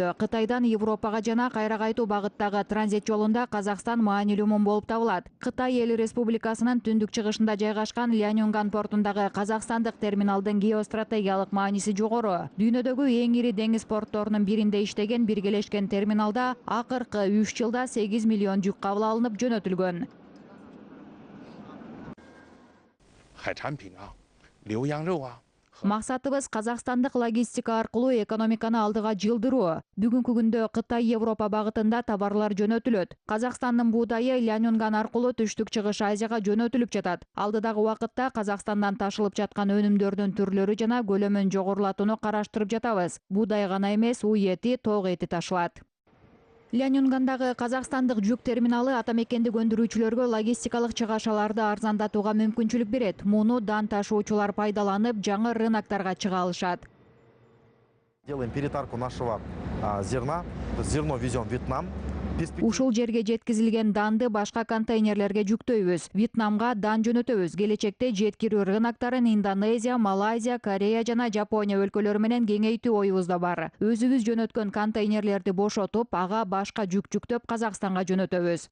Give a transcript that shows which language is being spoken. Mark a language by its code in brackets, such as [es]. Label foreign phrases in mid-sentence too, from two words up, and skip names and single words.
[ky] Кытайдан Европага жана кайра кайтуу багыттагы транзит жолунда Казакстан маанилүү мун болуп табылат. Кытай эл республикасынын түндүк чыгышында жайгашкан Ляньюнган портундагы казакстандык терминалдын геостратегиялык мааниси жогору. Дүйнөдөгү эң ири деңиз портторунун биринде иштеген биргелешкен терминалда акыркы 3 жылда 8 миллион жүк кабыл алынып жөнөтүлгөн. [zh] 海产品啊，牛羊肉啊。 [ky] Максатыбыз казакстандык логистика аркылуу экономиканы алдыга жылдыруу. Бүгүнкү күндө Кытай Европа багытында товарлар жөнөтүлөт. Казакстандын буудайы Ляньюнган аркылуу түштүк чыгыш Азияга жөнөтүлүп жатат. Алдыдагы убакытта Казакстандан ташылып жаткан өнүмдөрдүн түрлөрү жана көлөмүн жогорулатууну караштырып жатабыз. Буудай гана эмес, үй эти, тоок эти ташылат. Ляньюнгандагы казакстандык жүк терминалы атамекендик өндүрүүчүлөргө логистикалык чыгашаларды арзандатууга мүмкүнчүлүк берет. Муну дан ташуучулар пайдаланып, жаңы рыноктарга чыга алышат. [ru] Делаем перетарку нашего зерна, зерно везем в Вьетнам. [ky] Ушул жерге жеткизилген данды башка контейнерлерге жүктөйбүз. Вьетнамга дан жөнөтөбүз. Келечекте жеткирүү рыноктарын Индонезия, Малайзия, Корея жана Жапония өлкөлөрү менен кеңейтүү оюбузда бар. Өзүбүз жөнөткөн контейнерлерди бошотуп, ага башка жүк жүктөп Казакстанга жөнөтөбүз.